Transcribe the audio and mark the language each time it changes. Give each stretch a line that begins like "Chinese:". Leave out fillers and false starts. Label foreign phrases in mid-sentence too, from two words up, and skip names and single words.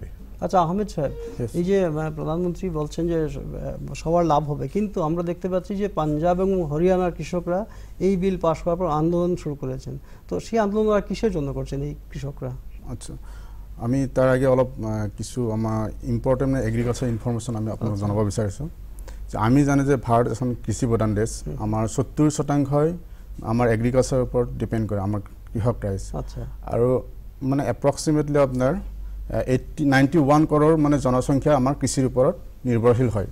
Bangla: আচ্ছা আহমেদ সাহেব, এই যে প্রধানমন্ত্রী বলছেন যে সবার লাভ হবে, কিন্তু আমরা দেখতে পাচ্ছি যে পাঞ্জাব এবং হরিয়ানার কৃষকরা এই বিল পাশ হওয়ার পর আন্দোলন শুরু করেছেন। তো সেই আন্দোলন ওরা কিসের জন্য করছেন এই কৃষকরা?
Assamese: আচ্ছা, আমি তার আগে অলপ কিছু আমার
English: important agriculture information
Assamese: আমি আপোনাক জনাব বিচাৰিছোঁ। যে আমি জানো যে ভাৰত এখন কৃষি প্ৰধান দেশ, আমাৰ 70% আমাৰ এগ্ৰিকালচাৰৰ ওপৰত ডিপেণ্ড কৰে আমাৰ কৃষক ৰাইজ।
Bangla: আচ্ছা,
Assamese: আৰু মানে এপ্ৰক্সিমেটলি আপোনাৰ 91 কৰোৰ মানে জনসংখ্যা আমাৰ কৃষিৰ ওপৰত নিৰ্ভৰশীল হয়।